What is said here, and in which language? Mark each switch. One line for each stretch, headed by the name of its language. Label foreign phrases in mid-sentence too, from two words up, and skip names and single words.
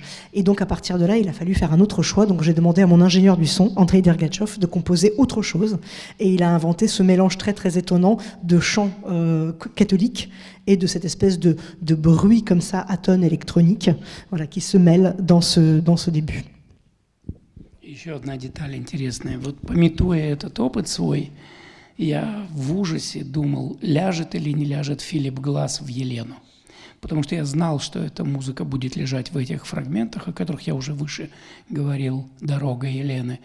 French: Et donc, à partir de là, il a fallu faire un autre choix. Donc, j'ai demandé à mon ingénieur du son, Andrei Dergatchov, de composer autre chose, et il a inventé ce mélange très très étonnant de chant catholique et de cette espèce de bruit comme ça, atone électronique, voilà, qui se mêle dans ce début.
Russian: Еще одна деталь интересная. Вот памятуя этот опыт свой, я в ужасе думал, ляжет или не ляжет Филипп Гласс в Елену. Потому что я знал, что эта музыка будет лежать в этих фрагментах, о которых я уже выше говорил, «Дорога Елены».